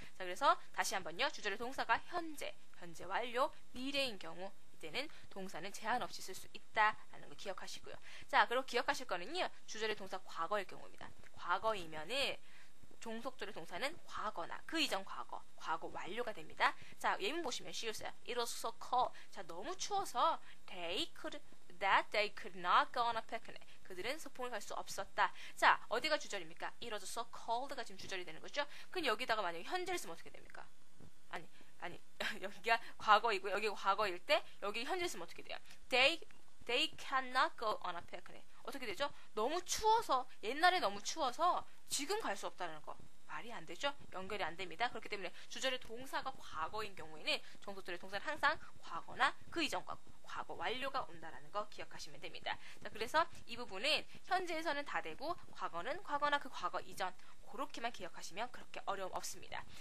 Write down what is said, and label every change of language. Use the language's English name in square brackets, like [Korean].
[Korean] 자, 그래서 다시 한번요. 주절의 동사가 현재 완료, 미래인 경우 이때는 동사는 제한 없이 쓸 수 있다라는 거 기억하시고요. 자, 그리고 기억하실 거는요. 주절의 동사 과거일 경우입니다. 과거이면은 종속절의 동사는 과거나 그 이전 과거 완료가 됩니다. 자, 예문 보시면 쉬우세요. [English] It was so cold. [Korean] 자, 너무 추워서 [English] they could not go on a picnic. [Korean] 그들은 소풍을 갈 수 없었다. 자, 어디가 주절입니까? [English] It was so cold [Korean] 가 지금 주절이 되는 거죠. 그럼 여기다가 만약에 현재를 쓰면 어떻게 됩니까? 아니 여기가 과거이고 여기가 과거일 때 여기 현재를 쓰면 어떻게 돼요? [English] They cannot go on a picnic. [Korean] 어떻게 되죠? 너무 추워서 옛날에 너무 추워서 지금 갈 수 없다는 거. 말이 안 되죠? 연결이 안 됩니다. 그렇기 때문에 주절의 동사가 과거인 경우에는 종속절의 동사는 항상 과거나 그 이전 과거 완료가 온다라는 거 기억하시면 됩니다. 자, 그래서 이 부분은 현재에서는 다 되고 과거는 과거나 그 과거 이전 그렇게만 기억하시면 그렇게 어려움 없습니다.